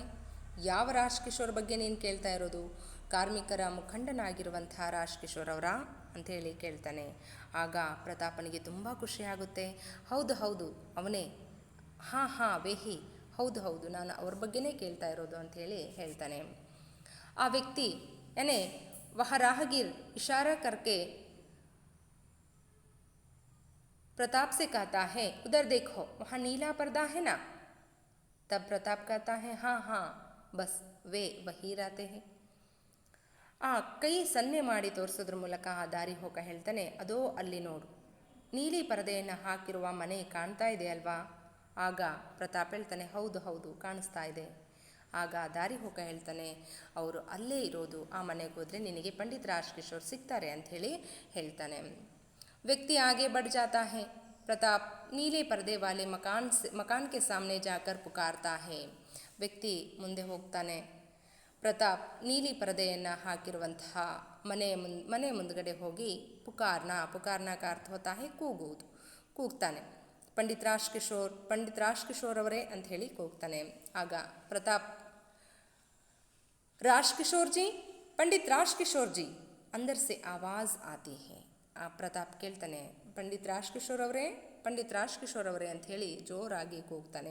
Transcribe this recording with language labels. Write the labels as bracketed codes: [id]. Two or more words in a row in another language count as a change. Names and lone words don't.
[kn] ಯಾವ ರಾಜ್ ಕಿಶೋರ್ ಬಗ್ಗೆ ನೀನು ಕೇಳ್ತಾ ಇರೋದು, ಕಾರ್ಮಿಕರ ಮುಖಂಡನಾಗಿರುವಂಥ ರಾಜ್ ಕಿಶೋರ್ ಅವರ ಅಂಥೇಳಿ ಕೇಳ್ತಾನೆ. ಆಗ ಪ್ರತಾಪನಿಗೆ ತುಂಬ ಖುಷಿಯಾಗುತ್ತೆ. ಹೌದು ಹೌದು ಅವನೇ, [hi] हाँ वही, [kn] ಹೌದು ಹೌದು ನಾನು ಅವ್ರ ಬಗ್ಗೆನೇ ಕೇಳ್ತಾ ಇರೋದು ಅಂಥೇಳಿ ಹೇಳ್ತಾನೆ. ಆ ವ್ಯಕ್ತಿ ಯಾನೆ [hi] वह राहगीर इशारा करके प्रताप से कहता है, उधर देखो वहाँ नीला पर्दा है ना. तब प्रताप कहता है, हाँ बस वे वही रहते हैं. [kn] ಆ ಕೈ ಸನ್ನೆ ಮಾಡಿ ತೋರಿಸೋದ್ರ ಮೂಲಕ ಆ ದಾರಿ ಹೋಕ ಹೇಳ್ತಾನೆ, ಅದೋ ಅಲ್ಲಿ ನೋಡು, ನೀಲಿ ಪರದೆಯನ್ನು ಹಾಕಿರುವ ಮನೆ ಕಾಣ್ತಾ ಇದೆ ಅಲ್ವಾ. ಆಗ ಪ್ರತಾಪ್ ಹೇಳ್ತಾನೆ, ಹೌದು ಹೌದು ಕಾಣಿಸ್ತಾ ಇದೆ. ಆಗ ದಾರಿ ಹೋಕ ಹೇಳ್ತಾನೆ, ಅವರು ಅಲ್ಲೇ ಇರೋದು, ಆ ಮನೆಗೆ ಹೋದರೆ ನಿನಗೆ ಪಂಡಿತ್ ರಾಜ್ ಕಿಶೋರ್ ಸಿಗ್ತಾರೆ ಅಂಥೇಳಿ ಹೇಳ್ತಾನೆ. [hi] व्यक्ति आगे बढ़ जाता है. प्रताप नीले पर्दे वाले मकान के सामने जाकर पुकारता है. [kn] ವ್ಯಕ್ತಿ ಮುಂದೆ ಹೋಗ್ತಾನೆ. ಪ್ರತಾಪ್ ನೀಲಿ ಪರದೆಯನ್ನು ಹಾಕಿರುವಂತಹ ಮನೆ ಮುಂದ್ಗಡೆ ಹೋಗಿ [hi] पुकारना का अर्थ होता है [kn] ಕೂಗುವುದು, ಕೂಗ್ತಾನೆ. ಪಂಡಿತ್ ರಾಜ್ ಕಿಶೋರ್ ಅವರೇ ಅಂತ ಹೇಳಿ ಕೂಗ್ತಾನೆ. [hi] ಆಗ ಪ್ರತಾಪ್, ರಾಜ್ ಕಿಶೋರ್ ಜಿ, ಪಂಡಿತ್ ರಾಜ್ ಕಿಶೋರ್ ಜಿ, अंदर से आवाज़ आती है. [kn] ಆ ಪ್ರತಾಪ್ ಕೇಳ್ತಾನೆ, ಪಂಡಿತ್ ರಾಜ್ ಕಿಶೋರ್ ಅವರೇ ಅಂತ ಹೇಳಿ ಜೋರಾಗಿ ಕೂಗ್ತಾನೆ.